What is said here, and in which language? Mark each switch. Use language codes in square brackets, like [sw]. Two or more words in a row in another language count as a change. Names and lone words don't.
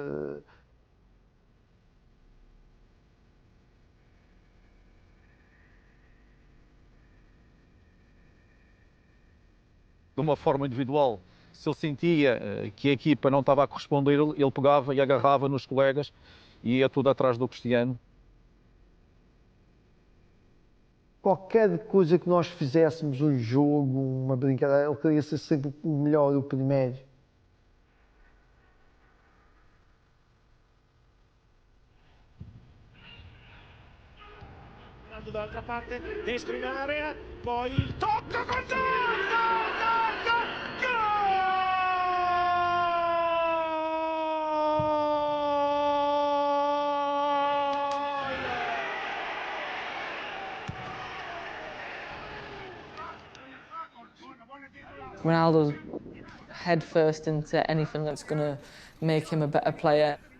[pt] De uma forma individual, se ele sentia que a equipa não estava a corresponder, ele pegava e agarrava nos colegas e ia tudo atrás do Cristiano. Qualquer coisa que nós fizéssemos, um jogo, uma brincadeira, ele queria ser sempre o melhor, o primeiro. [it] Dall'altra parte, destro in area, poi il tocco con gol! [en] Ronaldo's head first into anything that's going to make him a better player.